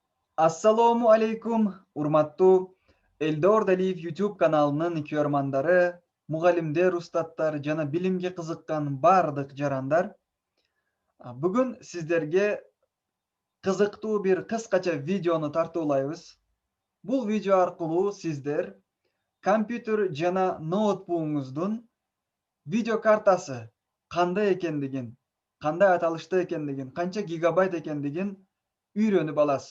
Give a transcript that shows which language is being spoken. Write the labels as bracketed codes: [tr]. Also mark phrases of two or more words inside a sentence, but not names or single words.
[ar] السلام عليكم, [ky] urmаттуу Eldor Daliев YouTube kanalынын көрмандары, мугалимдер, устаттар жана билимге кызыккан бардык жарандар. Бүгүн сиздерге кызыктуу бир кыскача видеону тартуулайбыз. Бул видео аркылуу сиздер компьютер жана ноутбугуңуздун видео картасы кандай экендигин, кандай аталышта экендигин, канча гигабайт экендигин үйрөнүп аласыз.